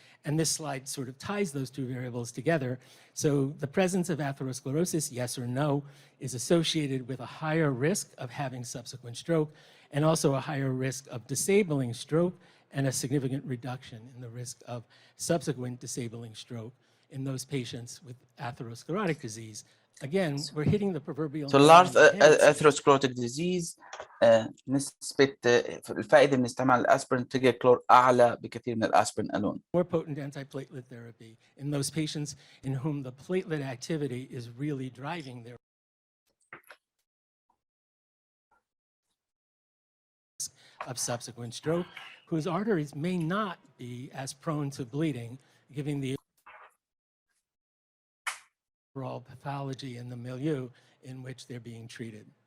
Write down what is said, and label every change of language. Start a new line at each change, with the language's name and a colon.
English: And this slide sort of ties those two variables together. So the presence of atherosclerosis, yes or no, is associated with a higher risk of having subsequent stroke and also a higher risk of disabling stroke and a significant reduction in the risk of subsequent disabling stroke in those patients with atherosclerotic disease. Again, we're hitting the proverbial. So large atherosclerotic disease
Arabic: نسبة الفائدة من استعمال الأسبرين تيجاكلور أعلى بكثير من الأسبرين alone.
English: More potent antiplatelet therapy in those patients in whom the platelet activity is really driving their risk of subsequent stroke, whose arteries may not be as prone to bleeding, giving the overall pathology in the milieu in which they're being treated.